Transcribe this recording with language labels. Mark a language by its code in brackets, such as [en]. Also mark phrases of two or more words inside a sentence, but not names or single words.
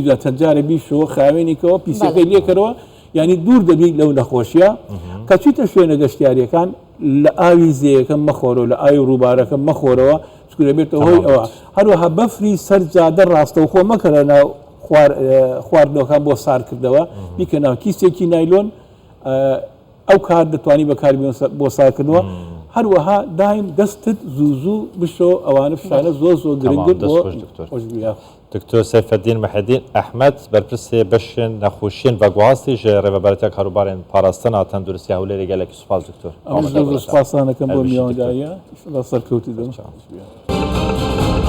[ckb] جا چەند جارە بیشەوە خاوێنێکەوە پیسەکەی لێکەرەوە ینی دوور دەبی لەو نەخۆشیە کە چیتە شوێنە گەشتیاریەکان لە ئاوی زەیەکە مەخۆرەوە لە ئاوی ڕووبارەکە مەخۆرەوە چکو دەبێتەوە هۆی ئەوە هەروەها بەفری سەر جادە ڕاستەوخۆ مەکە لە ناو خواردنەوەکان بۆ سارکردەوە بیکە ناو کیسێکی نایلۆن ئەو کار دەتوانی بەکار بۆ سارکردنەوە هەروەها دایم دەستت زوو بشۆ ئەوانە فشانە زۆر گرنگت بۆ خۆشببیە. [ku] دکتۆر سەیفەدین مەحەدین ئەحمەد بەرپرسێ بەشێن نەخۆشیên veguhastî ji rêvebertiya karûbarên parastina tenduristiya Hewlêrê gelekî spas diktor. [ckb] سپاسانەکەم بۆ میوانداریە سەرکەوتی دەم.